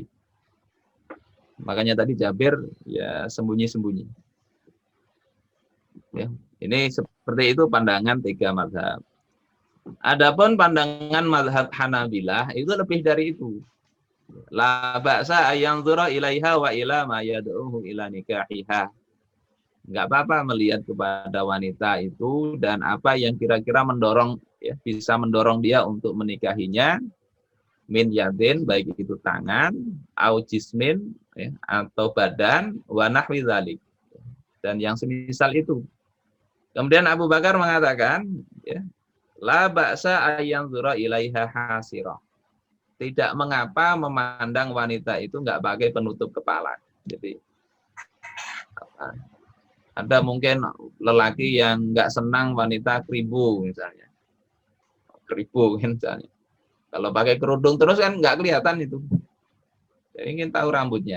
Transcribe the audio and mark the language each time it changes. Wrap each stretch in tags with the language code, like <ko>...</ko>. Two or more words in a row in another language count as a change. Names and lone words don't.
<id>Makanya tadi Jabir ya sembunyi-sembunyi. Ya, ini seperti itu pandangan tiga mazhab. Adapun pandangan mazhab Hanabilah itu lebih dari itu.</id> <ar>لا بأس أن ينظر إليها وإلى ما يدعوه إلى نكاحها.</ar> <id>Enggak apa-apa melihat kepada wanita itu dan apa yang kira-kira mendorong ya bisa mendorong dia untuk menikahinya,</id> <ar>من يد</ar> <id>baik itu tangan,</id> <ar>أو جسم</ar> <id>ya, atau badan,</id> <ar>ونحو ذلك.</ar> <id>Dan yang semisal itu. Kemudian Abu Bakar mengatakan ya,</id> <ar>لا بأس أن ينظر إليها حاسرة.</ar> <id>Tidak mengapa memandang wanita itu enggak pakai penutup kepala. Jadi ada mungkin lelaki yang enggak senang wanita keribu misalnya. Keribu misalnya. Kalau pakai kerudung terus kan enggak kelihatan itu. Saya ingin tahu rambutnya.</id>